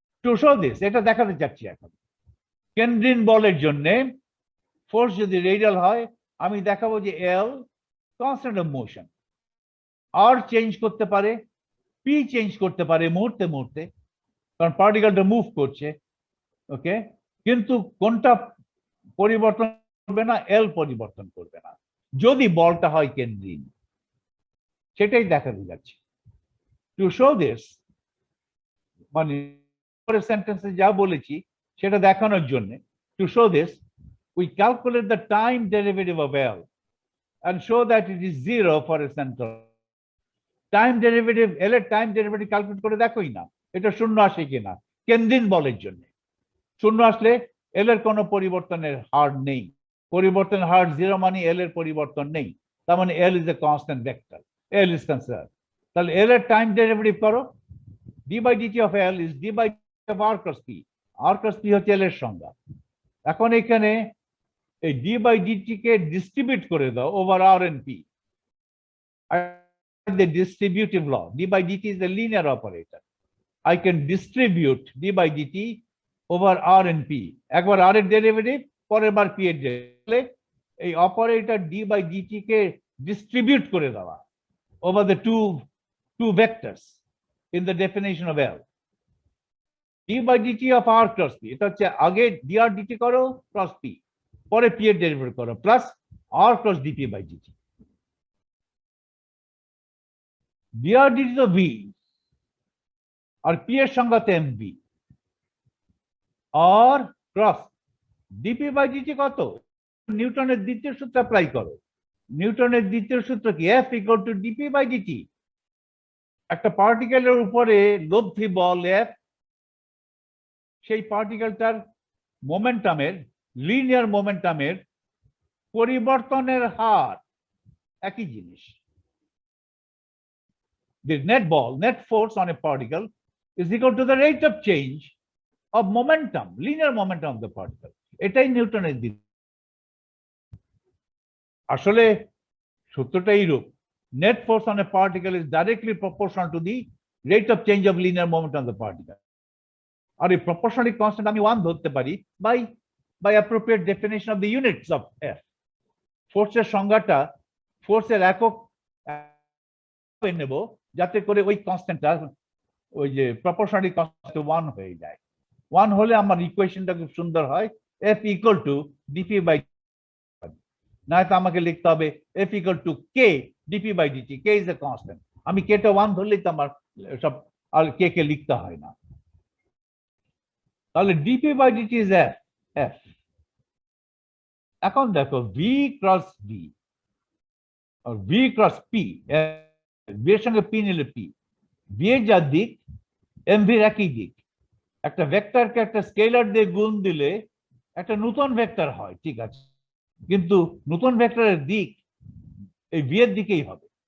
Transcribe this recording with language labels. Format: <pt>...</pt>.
<en>to show this,</en> <bn>এটা দেখাতে চাচ্ছি এখন। কেন্দ্রীয় বলের জন্য ফোর্স যদি রেডিয়াল হয় আমি দেখাবো যে এল constant of motion, আর change করতে পারে, পি চেঞ্জ করতে পারে মুহূর্তে মুহূর্তে, কারণ পার্টিকেলটা মুভ করছে, ওকে, কিন্তু কোনটা পরিবর্তন করবে না, এল পরিবর্তন করবে না যদি বলটা হয় কেন্দ্রীয়। সেটাই দেখাতে যাচ্ছে।</bn> <en>to show this,</en> <bn>মানে সেন্টেন্সে যা বলেছি সেটা দেখানোর জন্য,</bn> <en>To show this we calculate the time derivative of L and show that it is 0 for a central.</en> <bn>Time derivative, L এর time derivative calculate করে দেখোই না এটা শূন্য আসে কিনা কেন্দ্রীয় বলের জন্য। শূন্য আসলে L এর কোনো পরিবর্তনের হার নেই, পরিবর্তনের হার 0 মানে L এর পরিবর্তন নেই, তার মানে</bn> <en>L is a constant vector, L is conserved।</en> <bn>তাহলে L এর time derivative করো,</bn> <en>d by dt of L is d by dt of r cos p,</en> <bn>r cos p হচ্ছে L এর সংজ্ঞা। এখন এখানে এই d by dt K distribute করে দাও</bn> <en>over r and p, the distributive law, d by dt is a linear operator, I can distribute d by dt over r and p,</en> <bn>একবার r এর derivative পরের বার p এর derivative, এই operator d by dt K distribute করে দেওয়া</bn> <en>over the two vectors in the definition of L,</en> <bn>d by dt of r cross p, এটা হচ্ছে আগে dr dt করো cross p, পরে p এর ডেরিভেটিভ করো plus r cross dp by dt, dr dt তো v আর p এর সংজ্ঞা তো mv, আর cross dp by dt কত, নিউটনের দ্বিতীয় সূত্র অ্যাপ্লাই করো। নিউটনের দ্বিতীয় সূত্র কি, F equal to dp by dt, একটা পার্টিকেলের উপরে লব্ধি বল F, সেই পার্টিকেলটার মোমেন্টামের, লিনিয়ার মোমেন্টামের পরিবর্তনের হার একই জিনিস।</bn> <en>The net ball, net force on a particle is equal to the rate of change of momentum, linear momentum of the particle.</en> <bn>এটাই নিউটনের দ্বিতীয়। আসলে সূত্রটা এইরূপ,</bn> <en>net force on a particle is directly proportional to the rate of change of linear momentum of the particle. আর এই proportionality constant</en> <bn>আমি 1 ধরতে পারি</bn> <en>by appropriate definition of the units of F.</en> <bn>ফোর্সের সংজ্ঞাটা, ফোর্সের একক নেব যাতে করে ওই কনস্ট্যান্টটা, ওই যে প্রপোর্শনালিটি কনস্ট্যান্ট 1 হয়ে যায়। 1 হলে আমার ইকুয়েশনটা খুব সুন্দর হয়, F equal to dp by, না তো আমাকে লিখতে হবে F equal to k dp by dt,</bn> <en>k is a constant,</en> <bn>আমি k টা 1 ধরলেই তো আমার সব আর k কে লিখতে হয় না। তাহলে dp by dt is F। এখন দেখো v cross d আর v cross p, v এর সঙ্গে p নিলে p, v এর যা দিক mv এর একই দিক। একটা ভেক্টরকে একটা স্কেলার দিয়ে গুণ দিলে একটা নতুন ভেক্টর হয়, ঠিক আছে, কিন্তু নতুন ভেক্টরের দিক এই v এর দিকেই হবে।</bn>